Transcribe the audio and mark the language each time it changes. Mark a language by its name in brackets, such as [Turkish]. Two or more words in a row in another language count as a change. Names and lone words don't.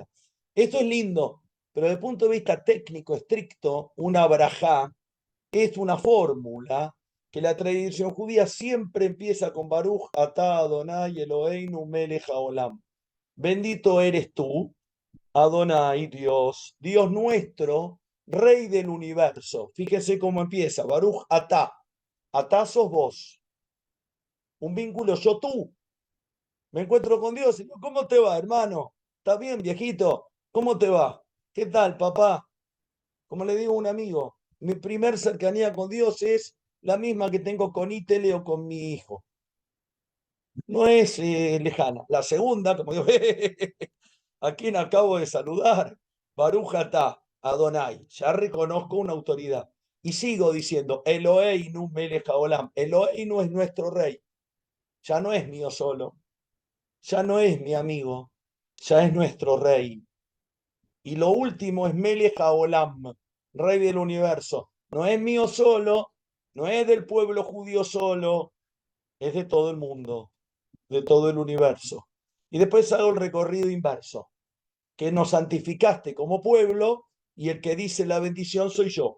[Spanish] Esto es lindo, pero desde el punto de vista técnico, estricto, una braja es una fórmula que la tradición judía siempre empieza con [Hebrew] Baruch atah Adonai Eloheinu melech haolam. [Spanish] Bendito eres tú, Adonai, Dios, Dios nuestro, Rey del universo. Fíjense cómo empieza, [Hebrew] Baruch atah. Atah [Spanish] sos vos. Un vínculo yo tú. Me encuentro con Dios y digo, ¿cómo te va, hermano? ¿Estás bien, viejito? ¿Cómo te va? ¿Qué tal, papá? Como le digo a un amigo, mi primer cercanía con Dios es la misma que tengo con Itele o con mi hijo. No es lejana. La segunda, como digo, ¿a quién acabo de saludar? [Hebrew] Baruch atah, Adonai. [Spanish] Ya reconozco una autoridad. Y sigo diciendo, [Hebrew] Eloheinu melech haolam. [Spanish] Eloheinu es nuestro rey. Ya no es mío solo. Ya no es mi amigo. Ya es nuestro rey. Y lo último es [Hebrew] melech haolam, [Spanish] Rey del universo. No es mío solo, no es del pueblo judío solo, es de todo el mundo, de todo el universo. Y después hago el recorrido inverso, que nos santificaste como pueblo y el que dice la bendición soy yo.